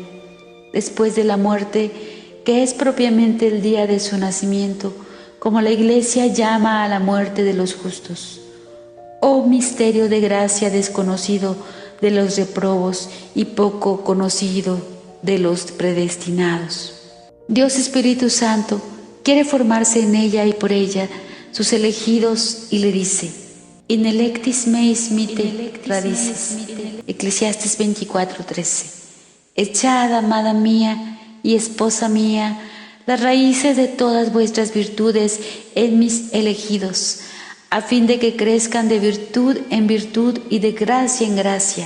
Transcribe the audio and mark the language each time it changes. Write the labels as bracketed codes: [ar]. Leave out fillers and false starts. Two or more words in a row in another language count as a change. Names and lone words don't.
[es] Después de la muerte, que es propiamente el día de su nacimiento, como la Iglesia llama a la muerte de los justos. Oh misterio de gracia desconocido de los reprobos y poco conocido de los predestinados. Dios Espíritu Santo quiere formarse en ella y por ella sus elegidos y le dice: [la] In electis meis mite radices. [es] Eclesiastes 24:13. Echad, amada mía y esposa mía, las raíces de todas vuestras virtudes en mis elegidos, a fin de que crezcan de virtud en virtud y de gracia en gracia.